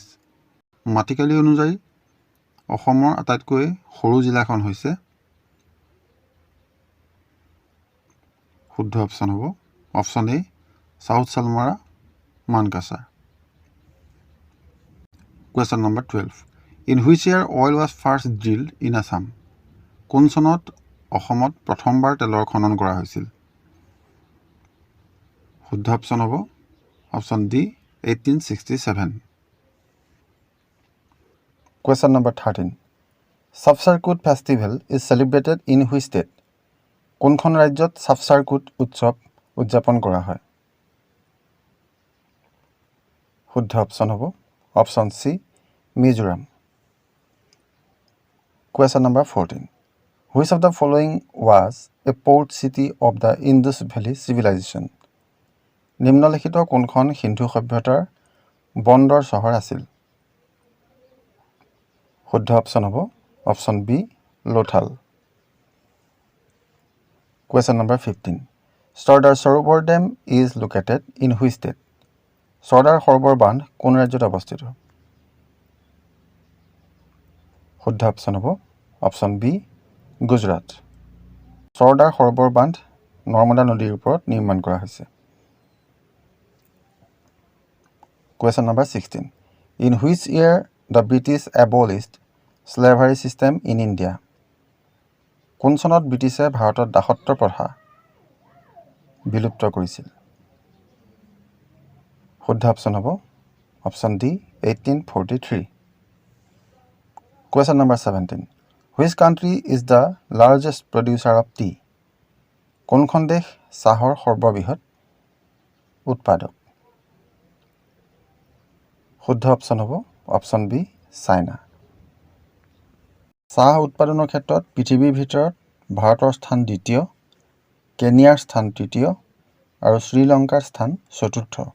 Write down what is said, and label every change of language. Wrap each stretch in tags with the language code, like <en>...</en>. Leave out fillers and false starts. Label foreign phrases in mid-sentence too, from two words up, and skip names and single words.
<as>মাটিকালি অনুযায়ী অসমৰ আটাইতকৈ সৰু জিলাখন হৈছে? শুদ্ধ অপশ্যন হ'ব</as> <en>option A</en> <as>চাউথ চালমাৰা মানকাছাৰ।</as> <en>Question number 12. In which year oil was first drilled in Assam?</en> <as>কোন চনত অসমত প্ৰথমবাৰ তেলৰ খনন কৰা হৈছিল? শুদ্ধ অপশ্যন হ'ব</as> <en>option D</en> <as>1867।</as> <en>Question number 13. Sapsarkut festival is celebrated in which state?</en> <as>কোনখন ৰাজ্যত সাপচাৰকুট উৎসৱ উদযাপন কৰা হয়? শুদ্ধ অপশ্যন হ'ব</as> <en>option C</en> <as>মিজোৰাম।</as> <en>Question number 14. Which of the following was a port city of the Indus Valley Civilization?</en> <as>নিম্নলিখিত কোনখন সিন্ধু সভ্যতাৰ বন্দৰ চহৰ আছিল? শুদ্ধ অপশ্যন হ'ব</as> <en>option B</en> <as>লোথাল।</as> <en>Question number 15. Sardar Sarovar Dam is located in which state?</en> <as>Sardar সৰোবৰ বান্ধ কোন ৰাজ্যত অৱস্থিত? শুদ্ধ অপশ্যন হ'ব</as> <en>option B</en> <as>গুজৰাট। সৰ্দাৰ সৰোবৰ বান্ধ নৰ্মদা নদীৰ ওপৰত নিৰ্মাণ কৰা হৈছে।</as> <en>Question number 16. In which year the British abolished slavery system in India?</en> <as>কোন চনত ব্ৰিটিছে ভাৰতত দাসত্ব প্ৰথা বিলুপ্ত কৰিছিল? শুদ্ধ অপশ্যন হ'ব</as> <en>option D</en> <as>1843।</as> <en>Question number 17. Which country is the largest producer of tea?</en> <as>কোনখন দেশ চাহৰ সৰ্ববৃহৎ উৎপাদক? শুদ্ধ অপশ্যন হ'ব</as> <en>option B</en> <as>চাইনা। চাহ উৎপাদনৰ ক্ষেত্ৰত পৃথিৱীৰ ভিতৰত ভাৰতৰ স্থান দ্বিতীয়, কেনিয়াৰ স্থান তৃতীয় আৰু শ্ৰীলংকাৰ স্থান চতুৰ্থ।</as>